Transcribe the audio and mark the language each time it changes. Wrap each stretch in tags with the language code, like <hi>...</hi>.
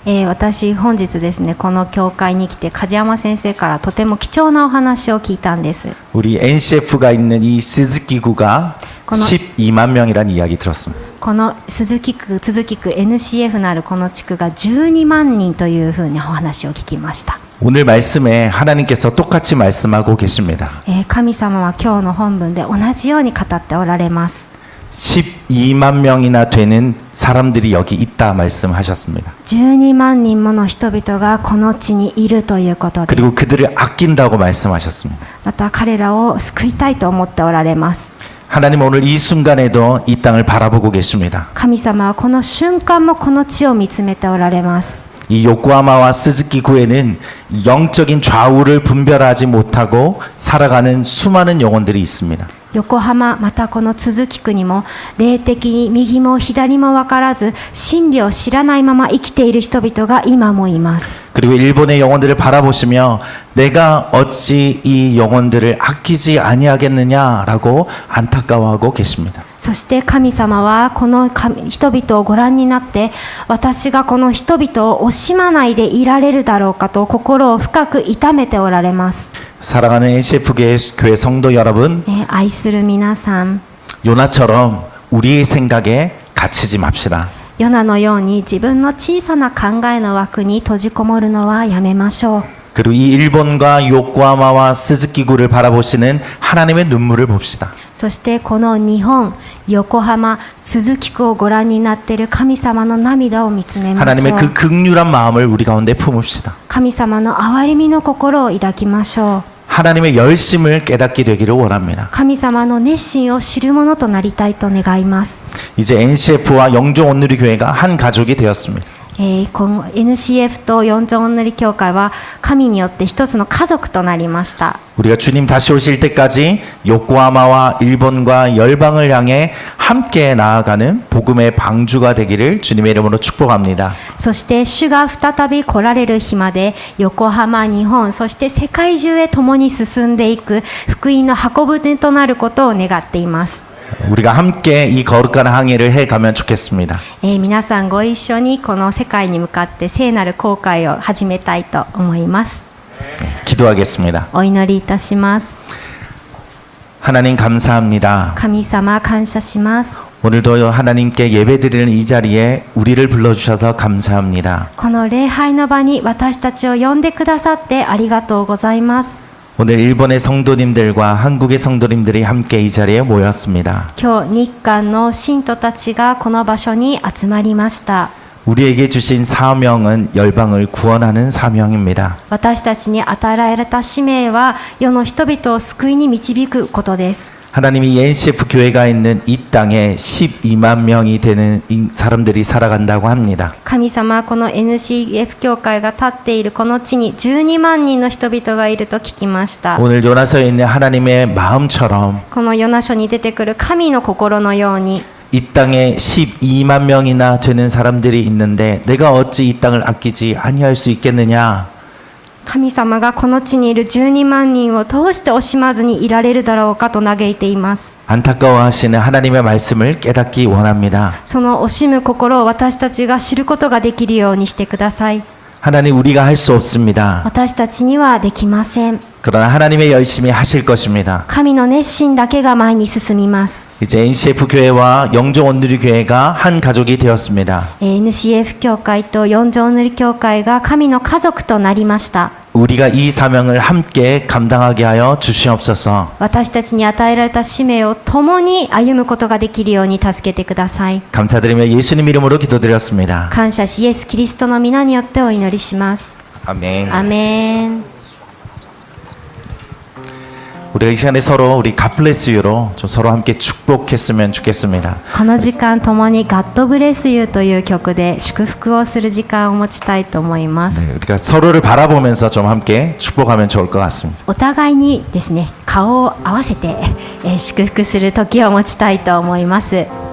<ja>私本日ですねこの教会に来て梶山先生からとても貴重なお話を聞いたんです。</ja> <ko>우리 NCF가 있는 이 스즈키구가 12만 명이라는 이야기 들었습니다.</ko> <ja>この鈴木区 NCF のあるこの地区が12万人というふうにお話を聞きました。</ja> <ko>오늘 말씀에 하나님께서 똑같이 말씀하고 계십니다.</ko> <ja>神様は今日の本文で同じように語っておられます。</ja> <ko>12만 명이나 되는 사람들이 여기 있다 말씀하셨습니다.</ko> <ja>12万人もの人々がこの地にいるということです。</ja> <ko>그리고 그들을 아낀다고 말씀하셨습니다.</ko> <ja>また彼らを救いたいと思っておられます。</ja> <ko>하나님 오늘 이 순간에도 이 땅을 바라보고 계십니다.</ko> <ja>神様はこの瞬間もこの地を見つめておられます。</ja> <ko>이 요코하마와 스즈키구에는 영적인 좌우를 분별하지 못하고 살아가는 수많은 영혼들이 있습니다.</ko> <ja>横浜またこの都筑区にも霊的に右も左も分からず真理を知らないまま生きている人々が今もいます。</ja> <ko>그리고 일본의 영혼들을 바라보시며 내가 어찌 이 영혼들을 아끼지 아니하겠느냐라고 안타까워하고 계십니다.</ko> <ja>そして神様はこの人々をご覧になって私がこの人々を惜しまないでいられるだろうかと心を深く痛めておられます。</ja> <ko>사랑하는 NCF교회 성도 여러분,</ko> <ja>愛する皆さん</ja> <ko>요나처럼 우리의 생각에 갇히지 맙시다.</ko> <ja>ヨナのように自分の小さな考えの枠に閉じこもるのはやめましょう。</ja> <ko>그리고 이 일본과 요코하마와 스즈키구를 바라보시는 하나님의 눈물을 봅시다.</ko> <ja>そしてこの日本、横浜、都筑区をご覧になっている神様の涙を見つめましょ</ja> <ko>하나님의</ko> <ja>う。</ja> <ko>그 극률한 마음을 우리 가운데 품읍시다.</ko> <ja>神様の憐れみの心を抱きましょう。</ja> <ko>하나님의 열심을 깨닫게 되기를 원합니다.</ko> <ja>神様の熱心を知るものとなりたいと願います。</ja> <ko>이제 NCF와 영종 온누리 교회가 한 가족이 되었습니다.</ko> <ja>今後 NCF と四条御塗教会は神によって一つの家族となりました。</ja> <ko>우리가 주님 다시 오실 때까지 요코하마와 일본과 열방을 향해 함께 나아가는 복음의 방주가 되기를 주님의 이름으로 축복합니다.</ko> <ja>そして主が再び来られる日まで横浜、日本、そして世界中へ共に進んでいく福音の運ぶ手となることを願っています。</ja> <ko>우리가 함께 이 거룩한 항해를 해가면 좋겠습니다.</ko> <ja>皆さんご一緒にこの世界に向かって聖なる航海を始めたいと思います。</ja> <ko>기도하겠습니다.</ko> <ja>お祈りいたします。</ja> <ko>하나님 감사합니다.</ko> <ja>神様感謝します。</ja> <ko>오늘도 하나님께 예배드리는 이 자리에 우리를 불러주셔서 감사합니다.</ko> <ja>この礼拝の場に私たちを呼んでくださってありがとうございます。</ja> <ko>오늘 일본의 성도님들과 한국의 성도님들이 함께 이 자리에 모였습니다.</ko> <ja>今日日韓の信徒たちがこの場所に集まりました。</ja> <ko>우리에게 주신 사명은 열방을 구원하는 사명입니다.</ko> <ja>私たちに与えられた使命は世の人々を救いに導くことです。</ja> <ko>하나님이 NCF 교회가 있는 이 땅에 12만 명이 되는 사람들이 살아간다고 합니다.</ko> <ja>神様はこの NCF 教会が立っているこの地に12万人の人々がいると聞きました。</ja> <ko>오늘 요나서에 있는 하나님의 마음처럼</ko> <ja>このヨナ書に出てくる神の心のように</ja> <ko>이 땅에 12만 명이나 되는 사람들이 있는데 내가 어찌 이 땅을 아끼지 아니할 수 있겠느냐.</ko> <ja>神様がこの地にいる12万人をどうして惜しまずにいられるだろうかと嘆いています。</ja> <ko>안타까워하시는 하나님의 말씀을 깨닫기 원합니다.</ko> <ja>その惜しむ心を私たちが知ることができるようにしてください。</ja> <ko>하나님 우리가 할 수 없습니다.</ko> <ja>私たちにはできません。</ja> <ko>그러나 하나님의 열심히 하실 것입니다.</ko> <ja>神の熱心だけが前に進みます。</ja> <ko>이제 NCF 교회와 영종 온누리 교회가 한 가족이 되었습니다.</ko> <ja>NCF 教会と四条塗教会が神の家族となりました。</ja> <ko>우리가 이 사명을 함께 감당하게 하여 주시옵소서.</ko> <ja>私たちに与えられた使命を共に歩むことができるように助けてください。</ja> <ko>감사드리며 예수님 이름으로 기도드렸습니다.</ko> <ja>感謝しイエス・キリストの皆によってお祈りします。</ja> <ko>아멘.</ko> <ja>アメン。</ja> <ko>우리가 이 시간에 서로 우리 갓블레스유로 좀 서로 함께 축복했으면 좋겠습니다.</ko> <ja>この時間共に「God Bless You」という曲で祝福をする時間を持ちたいと思います。</ja> <ko>네, 우리가 서로를 바라보면서 좀 함께 축복하면 좋을 것 같습니다.</ko> <ja>お互いにですね、顔を合わせて、祝福する時を持ちたいと思います。</ja>